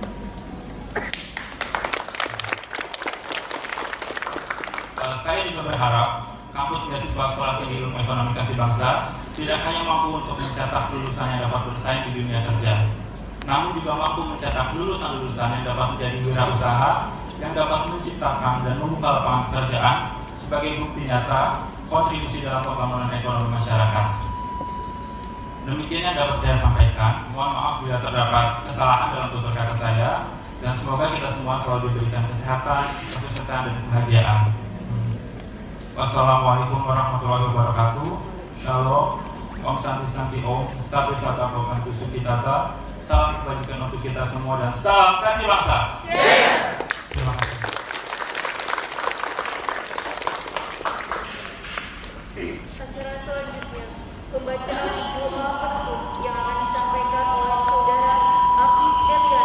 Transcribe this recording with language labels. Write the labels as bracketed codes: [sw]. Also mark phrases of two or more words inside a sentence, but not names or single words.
[id] Saya juga berharap kampus beasiswa Sekolah Tinggi Ilmu Ekonomi Kasih Bangsa tidak hanya mampu untuk mencetak lulusan yang dapat bersaing di dunia kerja, namun juga mampu mencetak lulusan-lulusan yang dapat menjadi wirausaha, yang dapat menciptakan dan membuka lapangan pekerjaan sebagai bukti nyata kontribusi dalam pembangunan ekonomi masyarakat. Demikian yang dapat saya sampaikan. Mohon maaf bila terdapat kesalahan dalam tutur kata saya, dan semoga kita semua selalu diberikan kesehatan, kesuksesan dan kebahagiaan. [ar] والسلام عليكم ورحمة الله وبركاته. [he] Shalom, [sa] ॐ शान्तिः शान्तिः ॐ, [pi] Sabi Sata Bokantu Sukitata. [id] Salam kebajikan untuk kita semua dan salam kasih bangsa. Terima kasih. Acara selanjutnya, pembacaan doa penutup yang akan disampaikan oleh Saudara Afif Elian.